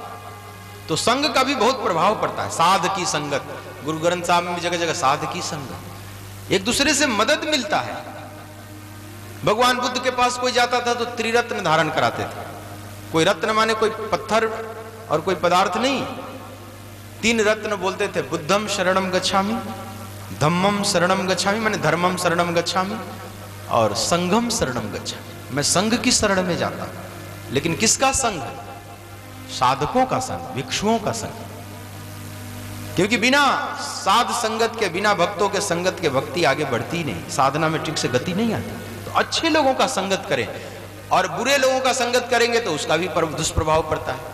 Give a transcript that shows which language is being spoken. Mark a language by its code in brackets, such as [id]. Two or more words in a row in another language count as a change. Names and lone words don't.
[hi] तो संग का भी बहुत प्रभाव पड़ता है। साध की संगत, गुरु ग्रंथ साहब में जगह जगह साध की संगत, एक दूसरे से मदद मिलता है। भगवान बुद्ध के पास कोई जाता था तो त्रिरत्न धारण कराते थे। कोई रत्न माने कोई पत्थर और कोई पदार्थ नहीं, 3 रत्न बोलते थे। [pi] बुद्धम शरणम गच्छामि, धम्मम शरणम गच्छामि माने धर्मम शरणम गच्छामि, और संघम शरणम गच्छामि, [hi] मैं संघ की शरण में जाता हूं। लेकिन किसका संघ? साधकों का संघ, भिक्षुओं का संघ। क्योंकि बिना साध संगत के, बिना भक्तों के संगत के भक्ति आगे बढ़ती नहीं, साधना में ठीक से गति नहीं आती। तो अच्छे लोगों का संगत करें, और बुरे लोगों का संगत करेंगे तो उसका भी दुष्प्रभाव पड़ता है।